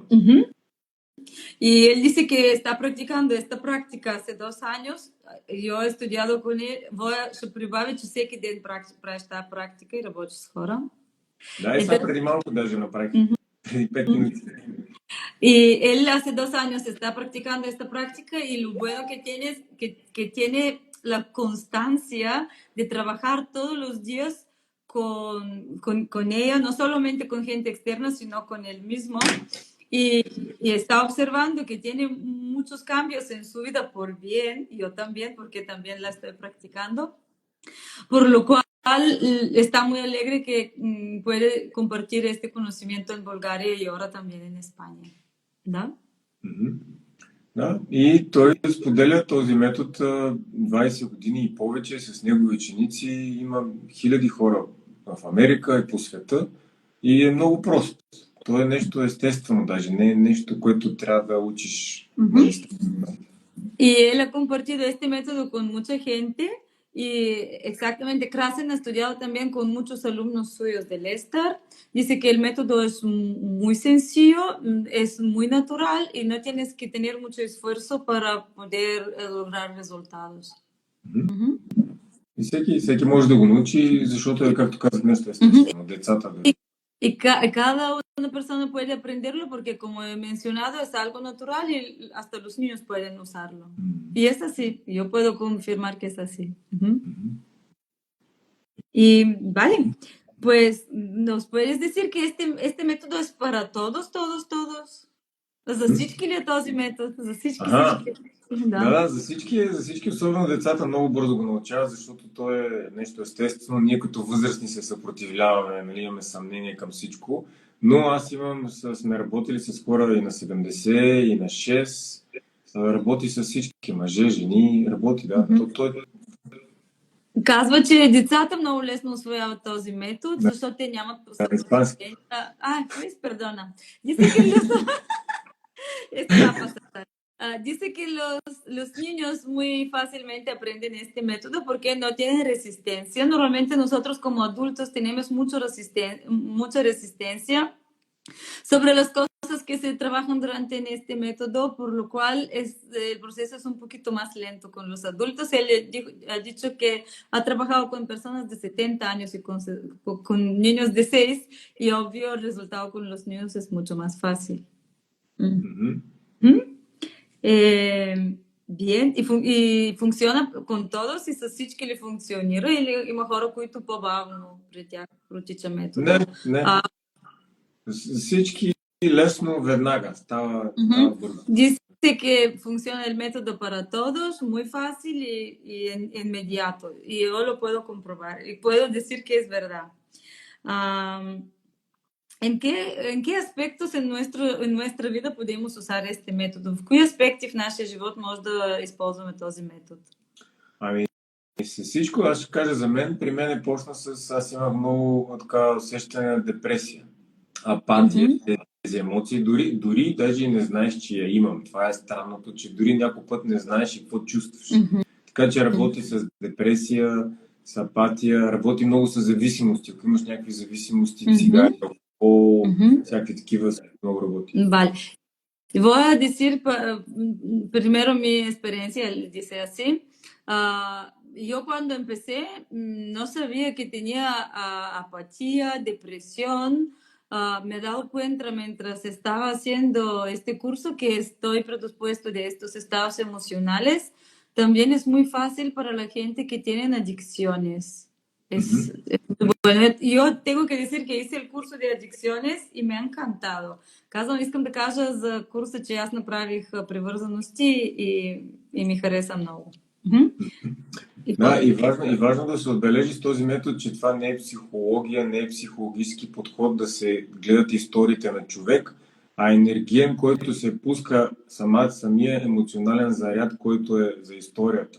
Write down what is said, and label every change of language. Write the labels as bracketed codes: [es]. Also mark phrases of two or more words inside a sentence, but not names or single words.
[es] Y él dice que está practicando esta práctica hace 2 años. Yo he estudiado con él. [bg] Ще прибавя, че всеки ден прави тази практика и работи с хора. Да, и сега преди малко даже направих. Преди 5 минути. [es] Y él hace 2 años está practicando esta práctica y lo bueno que tiene es que tiene la constancia de trabajar todos los días con ella, no solamente con gente externa, sino con él mismo. Y está observando que tiene muchos cambios en su vida por bien, y yo también, porque también la estoy practicando. Por lo cual está muy alegre que puede compartir este conocimiento en Bulgaria y ahora también en España. [bg] ¿Да? Да, и той споделя този метод 20 години и повече с негови ученици. Има хиляди хора в Америка и по света и е много прост. То е нещо естествено, даже не е нещо, което трябва да учиш на естествено. [es] Y él ha compartido este método con mucha gente y exactamente Krasen ha estudiado también con muchos alumnos suyos del ESTAR. Dice que el método es muy sencillo, es muy natural y no tienes que tener mucho esfuerzo para poder lograr resultados. Мгм. [bg] И всеки може да го научи, защото е, както казах, нещо естествено. Децата да. [es] Y cada una persona puede aprenderlo porque, como he mencionado, es algo natural y hasta los niños pueden usarlo. Y es así, yo puedo confirmar que es así. Y vale, pues nos puedes decir que este método es para todos. [bg] За всички ли е този метод? За всички. Да, за всички, особено децата, много бързо го научават, защото то е нещо естествено. Ние като възрастни се съпротивляваме, нали, имаме съмнение към всичко. Но аз сме работили с хора и на 70, и на 6. Работи с всички, мъже, жени, работи, да. Казва, че децата много лесно усвояват този метод, защото те нямат съпротивление. [es] Luis, perdona. Dice que esto va a pasar. Dice que los niños muy fácilmente aprenden este método porque no tienen resistencia. Normalmente nosotros como adultos tenemos mucha resistencia sobre las cosas que se trabajan durante en este método, por lo cual el proceso es un poquito más lento con los adultos. Él ha dicho que ha trabajado con personas de 70 años y con niños de 6 y obvio el resultado con los niños es mucho más fácil. Bien, [bg] и [es] funciona con todos [bg] и с всички ли функционира или има хора, които по-бавно при тях протича метода? Не. Всички лесно веднага става бързо. [es] Dice que funciona el método para todos, muy fácil y inmediato. Y yo lo puedo comprobar y puedo decir que es verdad. En qué aspectos en nuestra vida podemos usar este método? [bg] В кои аспекти в нашия живот може да използваме този метод? С всичко, аз ще кажа за мен. При мен почна аз имах много така усещане на депресия, апатия, тези емоции. Дори даже и не знаеш, че я имам. Това е странното, че дори някой път не знаеш и какво чувстваш. Така че работи с депресия, с апатия, работи много с зависимости. Ако имаш някакви зависимости, цигари, всякакви такива, много работи. [es] Vale. Voy a decir primero mi experiencia, dice así. Yo cuando empecé no sabía que tenía apatía, depresión. Me he dado cuenta mientras estaba haciendo este curso que estoy predispuesto de estos estados emocionales. También es muy fácil para la gente que tienen adicciones. Bueno, yo tengo que decir que hice el curso de adicciones [bg] и ме е [es] encantado. [bg] Искам да кажа за курса, че аз направих привързаности и ми хареса много. Да, и важно да се отбележи с този метод, че това не е психология, не е психологически подход да се гледат историите на човек, а енергиен, който се пуска самия емоционален заряд, който е за историята.